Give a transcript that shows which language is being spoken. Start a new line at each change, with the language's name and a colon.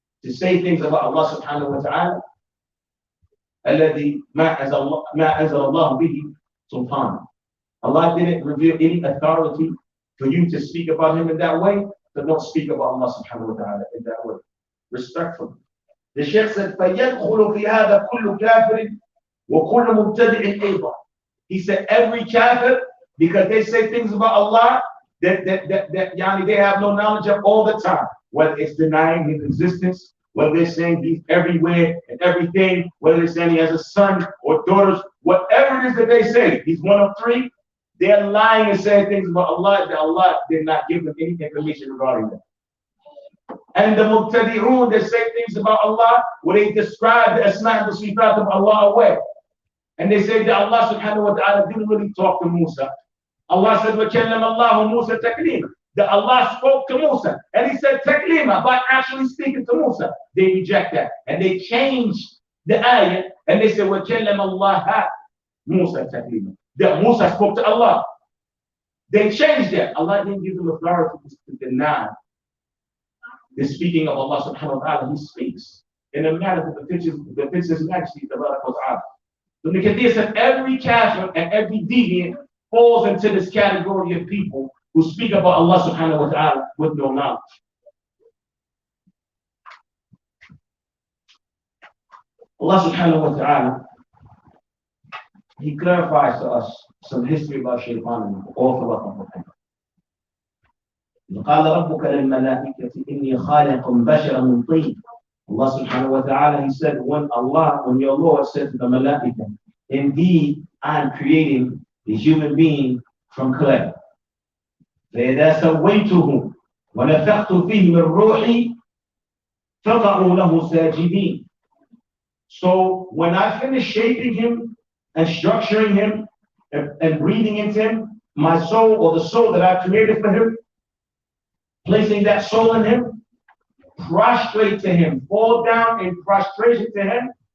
English: To say things about Allah subhanahu wa ta'ala,
Arabic: الذي ما أنزل الله به سلطان.
English: Allah didn't reveal any authority for you to speak about him in that way, so don't speak about Allah subhanahu wa ta'ala in that way. Respectfully. The Shaykh said,
Arabic: فَيَدْخُلُ فِي هَذَا كُلُّ كَافِرٍ وَكُلُّ مُبْتَدِعٍ أَيْضًا.
English: He said, every kafir, because they say things about Allah that they have no knowledge of all the time, whether it's denying his existence, whether they're saying he's everywhere and everything, whether they're saying he has a son or daughters, whatever it is that they say, he's one of three, they're lying and saying things about Allah that Allah did not give them any information regarding them. And the Mubtadi'un, they say things about Allah where they describe the Asma'a and the Sifat of Allah away. And they say that Allah subhanahu wa ta'ala didn't really talk to Musa. Allah said,
Arabic: وَكَلَّمَ اللَّهُ مُوسَى تَكْلِيمًا.
English: That Allah spoke to Musa. And he said, taklima, by actually speaking to Musa. They reject that. And they change the ayah. And they say,
Arabic: وَكَلَّمَ اللَّهَ مُوسَى تَكْلِيمًا.
English: That Musa spoke to Allah. They changed that. Allah didn't give them authority to deny the speaking of Allah subhanahu wa ta'ala. He speaks in a manner that befits his majesty. So the Kadir said every kafir and every deviant falls into this category of people who speak about Allah subhanahu wa ta'ala with no knowledge. Allah subhanahu wa ta'ala, he clarifies to us some history about Shaytaan all throughout the Quran.
Arabic: قال ربك للملائكة إني خالق بشرا من طين.
English: Allah subhanahu wa ta'ala, he said, when your Lord said to the Malaika, indeed I am creating a human being from clay.
Arabic: فإذا سويته ونفخت فيه من روحي فقعوا له ساجدين.
English: So when I finish shaping him and structuring him and breathing into him, my soul or the soul that I created for him, placing that soul in him, prostrate to him, fall down in prostration to him.